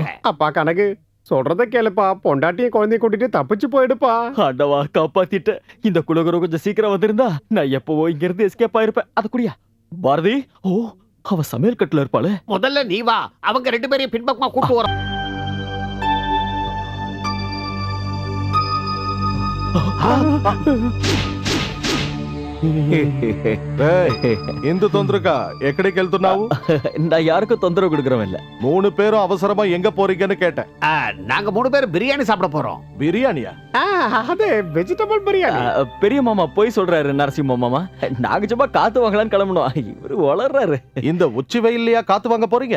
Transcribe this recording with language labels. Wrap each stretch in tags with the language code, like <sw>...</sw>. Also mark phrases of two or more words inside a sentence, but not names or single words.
<ta>அப்பா கனகு சொல்றத கேளுப்பா, பொண்டாட்டிய குழந்தைய கூட்டிட்டு தப்பிச்சு போயிடுப்பா. ஆண்டவா, காப்பாத்திட்ட. இந்த குலகுரு கொஞ்சம் சீக்கிரம் வந்திருந்தா நான் எப்பவோ இங்க இருந்து எஸ்கேப் ஆயிருப்பேன். அது குடியா பாரதி. ஓ, அவ சமையல் கட்டுல இருப்பாளே. முதல்ல நீ வா, அவங்க 2 பேரையும் பின்பக்கமா கூட்டு வர.</ta> <te>ఇందు తొందరగా ఎక్కడికి వెళ్తున్నావు?</te> <ta>நான் யாருக்கும் தொந்தரவு கொடுக்கறவன் இல்ல. 3 பேரும் அவசரமா எங்க போறீங்கன்னு கேட்டேன். நாங்க 3 பேரும் பிரியாணி சாப்பிட போறோம். பிரியாணியா? அது வெஜிடபிள் பிரியாணி. பெரிய மாமா போய் சொல்றாரு நரசிம்ம மாமா. நாங்க சும்மா காத்து வாங்கலான்னு கிளம்பணும். இவரு வளர்றாரு. இந்த உச்சி வெயில்லையா காத்து வாங்க போறீங்க?</ta>